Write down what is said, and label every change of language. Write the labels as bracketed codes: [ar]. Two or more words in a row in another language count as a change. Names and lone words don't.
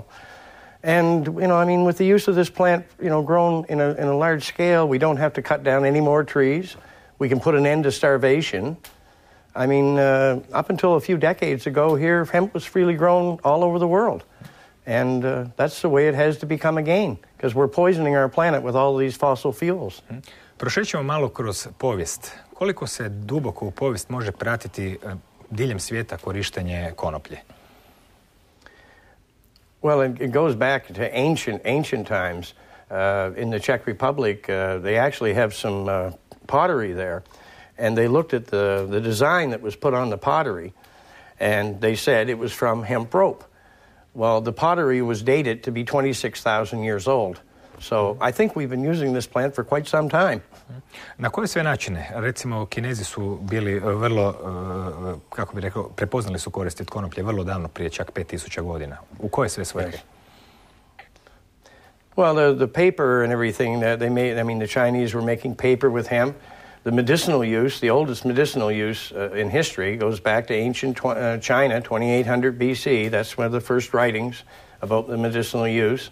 [en] And, I mean, with the use of this plant, grown in a large scale, we don't have to cut down any more trees. We can put an end to starvation. I mean, up until a few decades ago here, hemp was freely grown all over the world. And that's the way it has to become again, because we're poisoning our planet with all these fossil fuels. [hr] Prošećemo malo kroz povijest. Koliko se duboko u povijest može pratiti diljem svijeta korištenje konoplje? [en] Well, it goes back to ancient times. In the Czech Republic, they actually have some pottery there, and they looked at the design that was put on the pottery, and they said it was from hemp rope. Well, the pottery was dated to be 26,000 years old. So I think we've been using this plant for quite some time. [hr] Na koje sve načine? Recimo, Kinezi su bili vrlo, kako bi rekao, prepoznali su koristi od konoplje vrlo davno, prije čak 5000 godina. U koje sve svrhe? [en] Yes. Well, the paper and everything that they made, I mean, the Chinese were making paper with hemp. The medicinal use, the oldest medicinal use in history goes back to ancient China, 2800 BC. That's one of the first writings about the medicinal use.